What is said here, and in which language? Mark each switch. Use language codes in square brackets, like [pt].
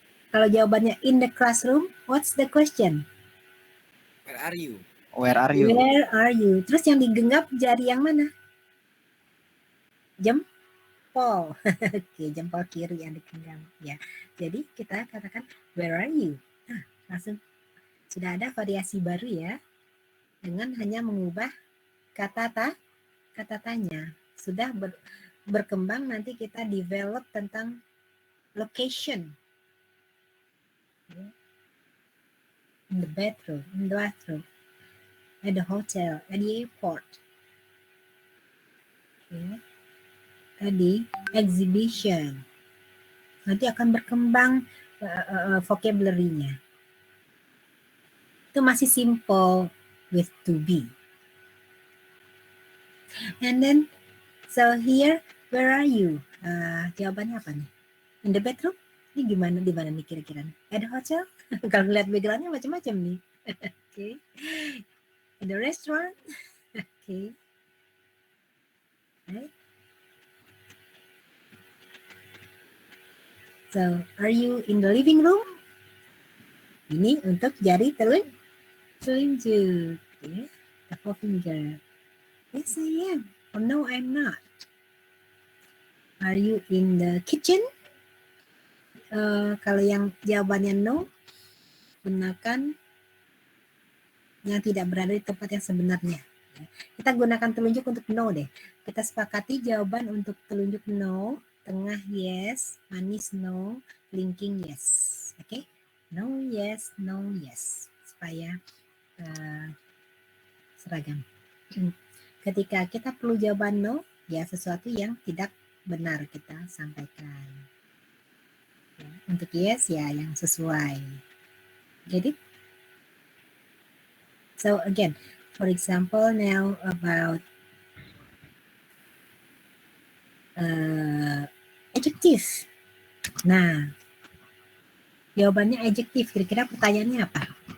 [id] Kalau jawabannya [en] in the classroom, what's the question? Where are you? Where are you? Where are you? [id] Terus yang digenggam jari yang mana? Jempol. Oke, jempol kiri yang digenggam. Ya. Jadi kita katakan [en] where are you? [id] Nah, langsung sudah ada variasi baru ya. Dengan hanya mengubah kata tanya. Sudah berkembang, nanti kita develop tentang location. [en] In the bedroom, in the bathroom, at the hotel, at the airport. At the exhibition. [id] Nanti akan berkembang vocabulary-nya. Itu masih [en] simple with to be. And then, so here, where are you? [id] Jawabannya apa nih? [en] In the bedroom? [id] Ini di mana nih kira-kira? [en] At the hotel? [id] Kalau lihat background-nya macam-macam nih. [en] Okay. In the restaurant? Okay. Right. So, are you in the living room? [id] Ini untuk jari telunjuk. [en] Okay. The forefinger. Yes, I am. Oh, no, I'm not. Are you in the kitchen? [id] Kalau yang jawabannya no, gunakan yang tidak berada di tempat yang sebenarnya. Kita gunakan telunjuk untuk no deh. Kita sepakati jawaban untuk telunjuk no, tengah yes, manis no, linking yes. Oke? [en] No, yes, no, yes. [id] Supaya seragam. Ketika kita perlu jawaban no, ya sesuatu yang tidak benar kita sampaikan. Untuk yes, ya yang sesuai. [en] Get it? So again, for example, now about adjective. [id] Nah, jawabannya adjective. Kira-kira pertanyaannya apa?